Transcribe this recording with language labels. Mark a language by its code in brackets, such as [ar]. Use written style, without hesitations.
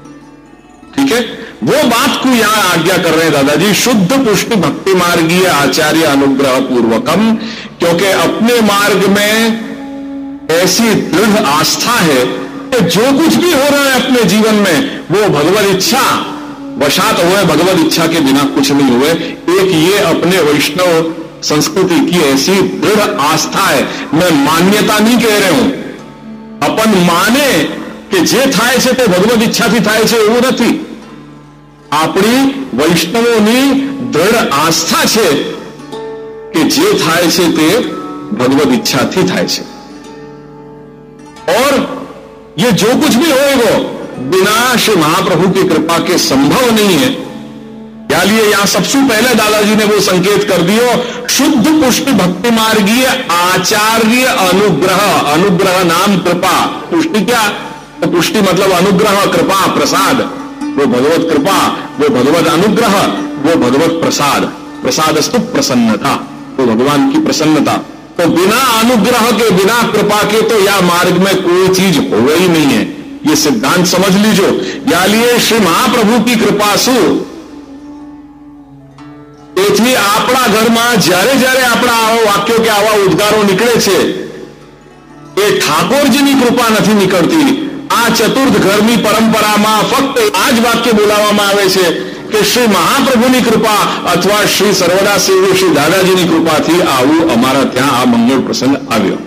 [hi] ठीक है, वो बात को यहां आज्ञा कर रहे हैं दादाजी, शुद्ध पुष्टि भक्ति मार्गीय आचार्य अनुग्रह पूर्वकम, क्योंकि अपने मार्ग में ऐसी दृढ़ आस्था है कि जो कुछ भी हो रहा है अपने जीवन में वो भगवत इच्छा वशात हुए, भगवत इच्छा के बिना कुछ नहीं हुए। एक ये अपने वैष्णव संस्कृति की ऐसी दृढ़ आस्था है। मैं मान्यता नहीं कह रहे हूं, अपन माने [gu] કે જે થાય છે તે ભગવદ ઈચ્છાથી થાય છે એવું નથી। આપણી વૈષ્ણવોની દૃઢ આસ્થા છે કે જે થાય છે તે ભગવદ ઈચ્છાથી થાય છે। [hi] और ये जो कुछ भी होएगा बिना श्री महाप्रभु की कृपा के संभव नहीं है। क्या लिए यहां सबसे पहले दादाजी ने वो संकेत कर दियो, शुद्ध पुष्टि भक्ति मार्गीय आचार्य अनुग्रह। अनुग्रह नाम कृपा, पुष्टि क्या? तो पुष्टि मतलब अनुग्रह, कृपा, प्रसाद। वो भगवत कृपा, वो भगवत अनुग्रह, वो भगवत प्रसाद। प्रसादस्तु प्रसन्नता, वो भगवान की प्रसन्नता। तो बिना अनुग्रह के, बिना कृपा के तो यह मार्ग में कोई चीज हो ही नहीं है। ये सिद्धांत समझ लीजिए। या लिए श्री महाप्रभु की कृपा सु [gu] તેથી આપણા ઘરમાં જ્યારે જ્યારે આપણા આવા વાક્યો કે આવા ઉદ્ગારો નીકળે છે એ ઠાકોરજીની કૃપા નથી નીકળતી। આ ચતુર્થ ઘરની પરંપરામાં ફક્ત આ જ વાક્ય બોલાવવામાં આવે છે કે શ્રી મહાપ્રભુની કૃપા અથવા શ્રી સર્વદા સેવી શ્રી દાદાજીની કૃપાથી આવું અમારા ત્યાં આ મંગળ પ્રસંગ આવ્યો।